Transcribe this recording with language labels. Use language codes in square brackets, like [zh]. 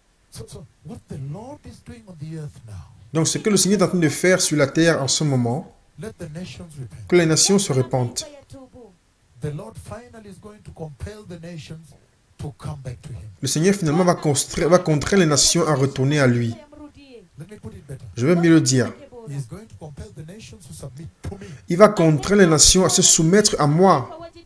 [en] So what the Lord is doing on the earth now, [fr] Donc, ce que le Seigneur est en train de faire sur la terre en ce moment, [en] let the nations repent. [fr] que les nations se repentent. [en] The Lord finally is going to compel the nations to come back to Him. [fr] Le Seigneur finalement va contraindre les nations à retourner à lui. [en] Let me put it better. [fr] Je vais mieux le dire. [en] He is going to compel the nations to submit to me. [fr] Il va contraindre les nations à se soumettre à moi.